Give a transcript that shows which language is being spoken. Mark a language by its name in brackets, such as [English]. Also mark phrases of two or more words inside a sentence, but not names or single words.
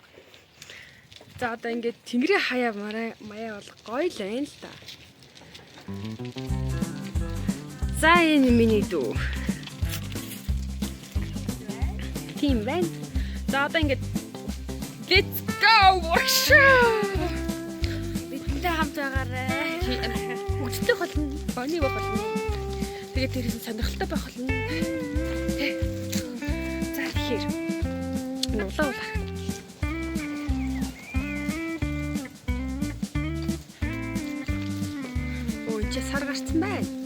[Mongolian] За одоо ингэ тэнгэрийн хаяа маяа бол гоё л байна л да. За энэ миний дүү. Тим байна. За одоо ингэ [English] let's go workshop. [Mongolian] Бидэнтэй хамт байгаарай. Хүчтэй болно. Боны байх болно. Тэгээд тэрээс сонирхолтой байх болно. Тэ. За тэгэхээр нуулаа. Ой, чи сар гарцсан байна.